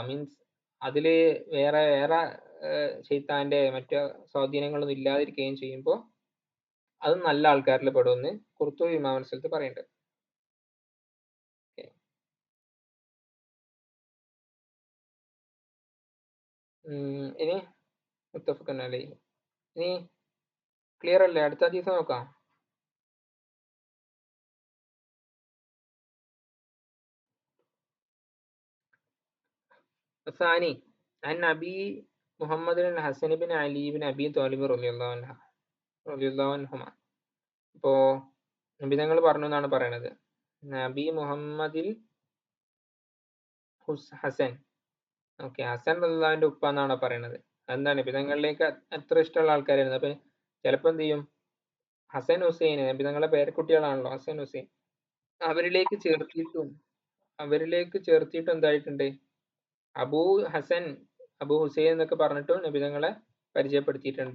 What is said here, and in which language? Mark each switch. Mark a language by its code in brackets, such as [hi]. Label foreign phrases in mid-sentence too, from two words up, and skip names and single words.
[ml] മീൻസ് അതില് വേറെ വേറെ ശൈത്താന്റെ മറ്റു സ്വാധീനങ്ങളൊന്നും ഇല്ലാതിരിക്കുകയും ചെയ്യുമ്പോൾ അത് നല്ല ആൾക്കാരിൽ പെടുമെന്ന് ഖുർത്തുബി ഇമാം സ്ഥലത്ത് പറയുന്നുണ്ട്. [ar] ഇനി متفق عليه. [ml] ഇനി ക്ലിയർ അല്ലേ? അടുത്ത ഹദീസ് നോക്കാം. [ar] ثاني عن أبي محمد الحسن بن علي بن أبي طالب رضي الله عنهما. [ml] ഇപ്പോ നബിതങ്ങൾ പറഞ്ഞു എന്നാണ് പറയണത്. നബി മുഹമ്മദിൽ ഹസൻ, ഓക്കെ, ഹസൻ റളിയല്ലാഹുവിന്റെ ഉപ്പ എന്നാണ് പറയണത്. എന്താണ് നബിതങ്ങളിലേക്ക് എത്ര ഇഷ്ടമുള്ള ആൾക്കാരായിരുന്നു. അപ്പൊ ചിലപ്പോ എന്ത് ചെയ്യും, ഹസൻ ഹുസൈൻ നബിതങ്ങളുടെ പേരക്കുട്ടികളാണല്ലോ ഹസൻ ഹുസൈൻ, അവരിലേക്ക് ചേർത്തിട്ടും എന്തായിട്ടുണ്ട്, അബൂ ഹസൻ അബൂ ഹുസൈൻ എന്നൊക്കെ പറഞ്ഞിട്ടും നബിതങ്ങളെ പരിചയപ്പെടുത്തിയിട്ടുണ്ട്.